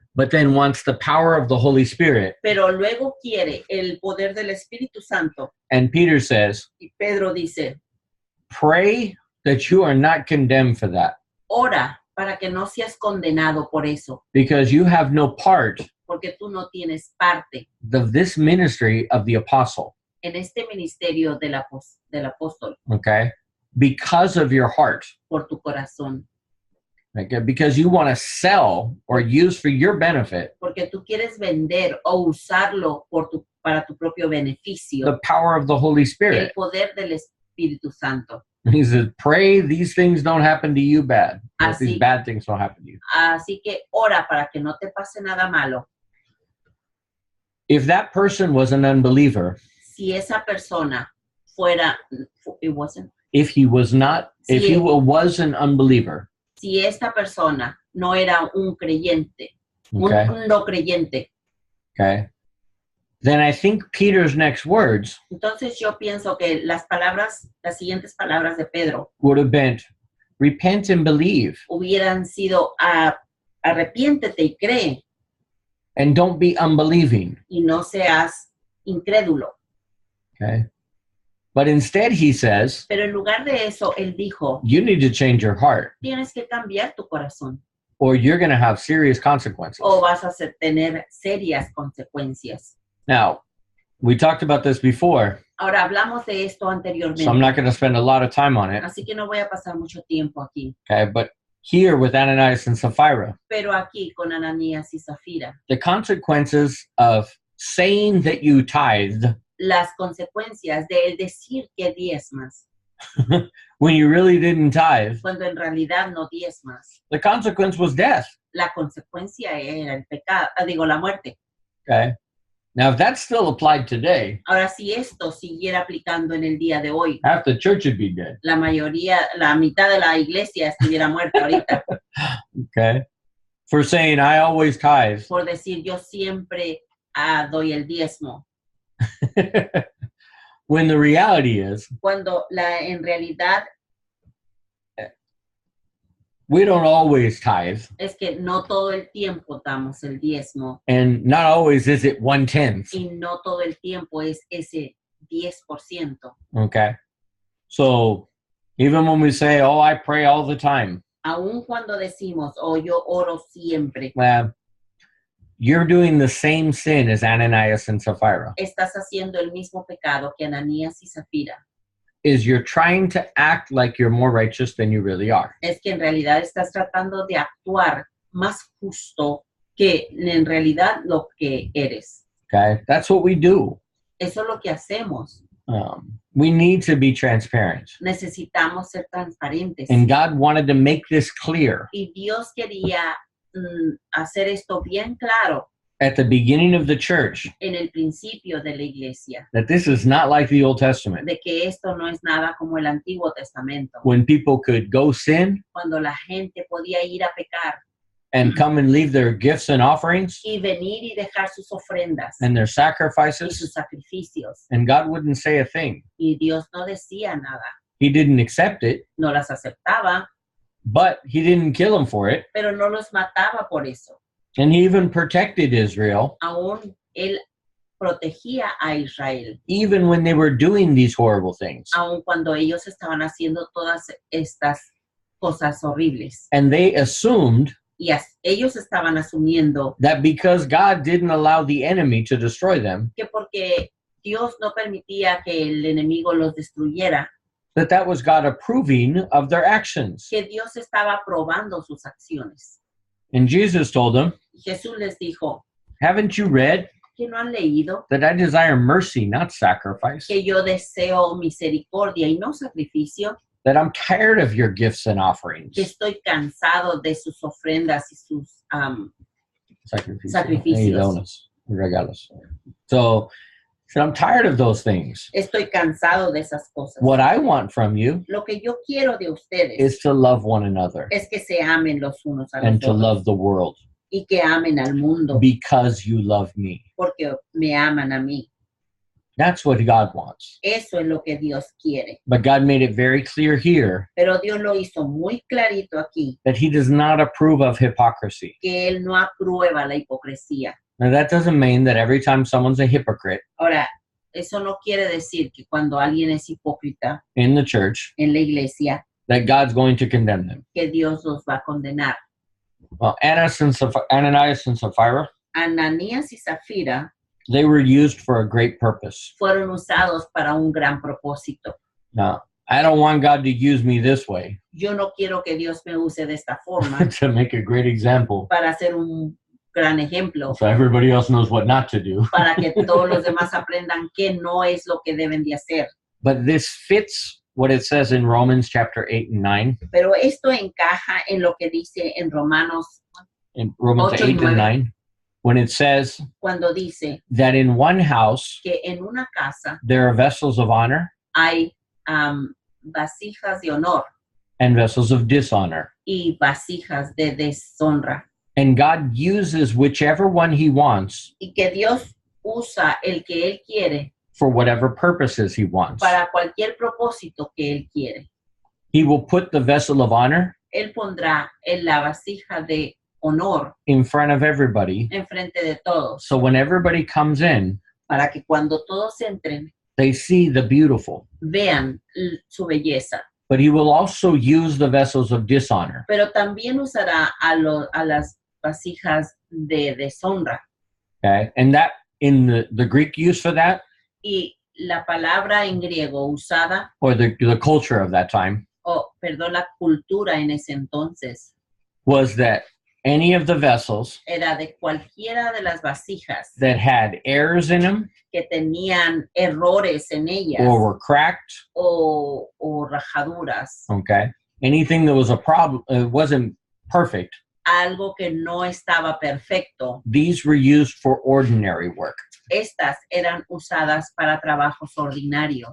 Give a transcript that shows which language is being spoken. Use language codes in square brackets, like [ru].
[en] but then wants the power of the Holy Spirit. [es] pero luego quiere el poder del Espíritu Santo. [en] And Peter says, [es] Y Pedro dice, [en] pray that you are not condemned for that, [es] ora para que no seas condenado por eso, [en] because you have no part [es] porque tú no tienes parte [en] of this ministry of the apostle, [es] en este ministerio del apóstol [en] okay, because of your heart, [es] por tu corazón, [en] okay, because you want to sell or use for your benefit [es] porque tú quieres vender o usarlo para tu propio beneficio, [en] the power of the Holy [es] el [en] Spirit. [es] poder del Espíritu Santo. [en] He says, pray these things don't happen to you bad. That these [es] Así. [en] bad things don't happen to you. [es] Así que ora para que no te pase nada malo. [en] If that person was an unbeliever, [es] Si esa persona fuera, [en] it wasn't, if he was not, if he [es] Sí. [en] was an unbeliever, [es] si esta persona no era un creyente, [en] okay, [es] un no creyente, [en] okay, then I think Peter's next words [es] entonces yo pienso que las siguientes palabras de Pedro [en] would have been, repent and believe, [es] hubieran sido arrepiéntete y cree [en] and don't be unbelieving, [es] y no seas incrédulo. [en] okay? But instead he says, [es] Pero en lugar de eso, él dijo, [en] you need to change your heart, [es] tienes que cambiar tu corazón [en] or you're going to have serious consequences. [es] o vas a tener serias consecuencias. [en] Now, we talked about this before, [es] Ahora hablamos de esto anteriormente, [en] so I'm not going to spend a lot of time on it, [es] así que no voy a pasar mucho tiempo aquí. [en] okay? But here with Ananias and Sapphira, [es] Pero aquí con Ananías y Zafira, [en] the consequences of saying that you tithed [es] las consecuencias de él decir que diezmas, [en] when you really didn't tithe, [es] cuando en realidad no diezmas. [en] the consequence was death, [es] La consecuencia era el pecado, la muerte. [en] okay? Now, if that still applied today, [es] Ahora, si esto siguiera aplicando en el día de hoy, [en] half the church would be dead, [es] la mitad de la iglesia estuviera muerta ahorita [en] okay? For saying, I always tithe. [es] por decir yo siempre doy el diezmo, [en] When the reality is, [es] cuando en realidad [en] we don't always tithe, [es] es que no todo el tiempo damos el diezmo [en] and not always is it 1/10, [es] y no todo el tiempo es ese 10%. [en] okay? So even when we say, oh, I pray all the time, [es] Aun cuando decimos, yo oro siempre, [en] well, you're doing the same sin as Ananias and Sapphira. [es] estás haciendo el mismo pecado que Ananías y Zafira. [en] Is you're trying to act like you're more righteous than you really are. [es] Es que en realidad estás tratando de actuar más justo que en realidad lo que eres. [en] Okay? That's what we do. [es] Eso es lo que hacemos. [en] We need to be transparent. [es] Necesitamos ser transparentes. [en] And God wanted to make this clear [es] Y Dios quería hacer esto bien claro [en] at the beginning of the church [es] en el principio de la iglesia, [en] that this is not like the Old Testament, [es] de que esto no es nada como el Antiguo Testamento, [en] when people could go sin [es] cuando la gente podía ir a pecar [en] and come and leave their gifts and offerings [es] y venir y dejar sus ofrendas [en] and their [es] y sus [en] sacrifices, [es] sacrificios, [en] and God wouldn't say a thing. [es] y Dios no decía nada, [en] He didn't accept it, [es] no las aceptaba, [en] but he didn't kill them for it. [es] pero no los mataba por eso. [en] And he even protected Israel, [es] Aún él protegía a Israel, [en] even when they were doing these horrible things. [es] aun cuando ellos estaban haciendo todas estas cosas horribles. [en] And they assumed [es] Y ellos estaban asumiendo [en] that because God didn't allow the enemy to destroy them, [es] que porque Dios no permitía que el enemigo los destruyera, [en] that was God approving of their actions. [es] que Dios estaba aprobando sus acciones. [en] And Jesus told them, [es] Jesús les dijo, [en] haven't you read [es] ¿que no han leído [en] that I desire mercy, not sacrifice? [es] que yo deseo misericordia y no sacrificio? [en] That I'm tired of your gifts and offerings. [es] Que estoy cansado de sus ofrendas y sus Sacrificios. Sacrificios. Y donos, regalos. [en] So I'm tired of those things. [es] estoy cansado de esas cosas. [en] What I want from you [es] Lo que yo quiero de ustedes [en] is to love one another [es] es que se amen los unos a los [en] and to [es] otros [en] love the world [es] y que amen al mundo [en] because you love me. [es] porque me aman a mí. [en] That's what God wants. [es] Eso es lo que Dios quiere. [en] But God made it very clear here [es] Pero Dios lo hizo muy clarito aquí, [en] that he does not approve of hypocrisy. [es] que Él no aprueba la hipocresía. [en] Now, that doesn't mean that every time someone's a hypocrite [es] Ahora, eso no quiere decir que cuando alguien es hipócrita [en] in the church, [es] en la iglesia, [en] that God's going to condemn them. [es] que Dios los va a condenar. [en] Well, Ananias and Sapphira, [es] Ananías y Zafira [en] they were used for a great purpose. [es] fueron usados para un gran propósito. [en] Now, I don't want God to use me this way [es] Yo no quiero que Dios me use de esta forma [en] to make a great example [es] para hacer un gran ejemplo, [en] so everybody else knows what not to do. [es] para que todos los demás aprendan qué no es lo que deben de hacer. [en] But this fits what it says in Romans chapter 8 and 9. [es] Pero esto encaja en lo que dice en Romanos [en] In Romans [es] 8 y [en] 8 and 9, when it says [es] cuando dice [en] that in one house [es] que en una casa [en] there are vessels of honor [es] hay vasijas de honor [en] and vessels of dishonor. [es] y vasijas de deshonra. [en] And God uses whichever one he wants [es] Y que Dios usa el que Él quiere [en] for whatever purposes he wants. [es] para cualquier propósito que Él quiere. [en] He will put the vessel of honor [es] Él pondrá en la vasija de honor [en] in front of everybody. [es] enfrente de todos [en] So when everybody comes in, [es] para que cuando todos entren [en] they see the beautiful. [es] vean su belleza. [en] But he will also use the vessels of dishonor. [es] Pero también usará a las vasijas de deshonra. [en] Okay? And that in the Greek use for that, [es] Y la palabra en griego usada, or the culture of that time, la cultura en ese entonces, was that any of the vessels era de cualquiera de las vasijas that had errors in them que tenían errores en ellas or were cracked, o rajaduras, okay, anything that was a problem, wasn't perfect, algo que no estaba perfecto, these were used for ordinary work. estas eran usadas para trabajos ordinarios.